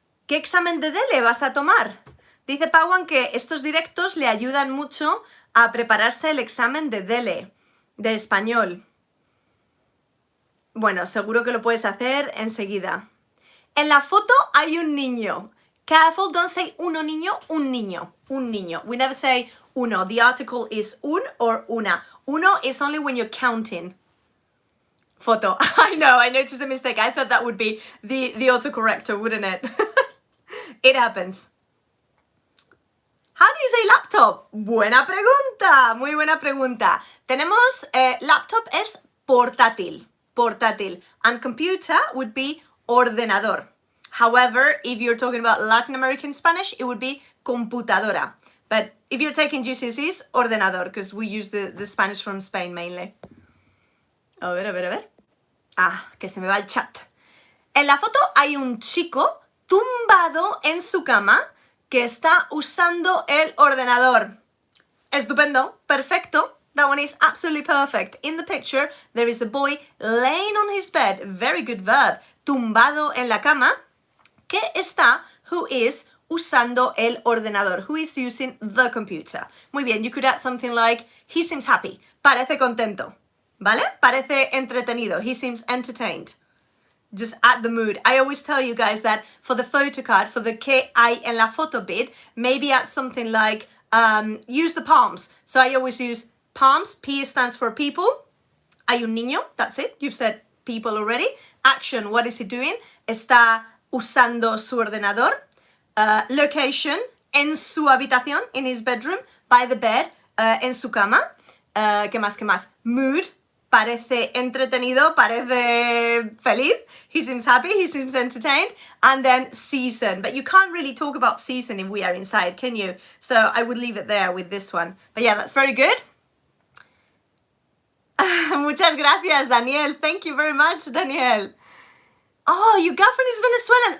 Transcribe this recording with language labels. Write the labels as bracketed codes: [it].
[es] ¿Qué examen de DELE vas a tomar? Dice Pawan que estos directos le ayudan mucho a prepararse el examen de DELE, de español. Bueno, seguro que lo puedes hacer enseguida. En la foto hay un niño. [en] Careful, don't say [es] uno niño, un niño, un niño. [en] We never say uno. The article is un or una. Uno is only when you're counting. Foto. I know, I noticed a mistake. I thought that would be the autocorrector, wouldn't it? It happens. How do you say laptop? [es] Buena pregunta, muy buena pregunta. Tenemos, laptop es portátil, portátil. [en] And computer would be [es] ordenador. [en] However, if you're talking about Latin American Spanish, it would be computadora. But if you're taking GCSEs, ordenador, because we use the Spanish from Spain mainly. [es] A ver. Ah, que se me va el chat. En la foto hay un chico tumbado en su cama que está usando el ordenador. Estupendo, perfecto. [en] That one is absolutely perfect. In the picture, there is a boy laying on his bed, very good verb, [es] tumbado en la cama, que está, [en] who is, [es] usando el ordenador, [en] who is using the computer. [es] Muy bien, [en] you could add something like, he seems happy, [es] parece contento, ¿vale? Parece entretenido, [en] he seems entertained. Just add the mood. I always tell you guys that for the photocard, for the [es] que hay en la foto [en] bit, maybe add something like, use the palms. So I always use palms, P stands for people. [es] Hay un niño, [en] that's it. You've said people already. Action, what is he doing? [es] Está usando su ordenador. Location, en su habitación, [en] in his bedroom, by the bed, [es] en su cama. ¿Qué más? Mood, parece entretenido, parece feliz. [en] He seems happy, he seems entertained. And then season. But you can't really talk about season if we are inside, can you? So I would leave it there with this one. But yeah, that's very good. [es] Muchas gracias, Daniel. [en] Thank you very much, Daniel. Oh, your girlfriend is Venezuelan.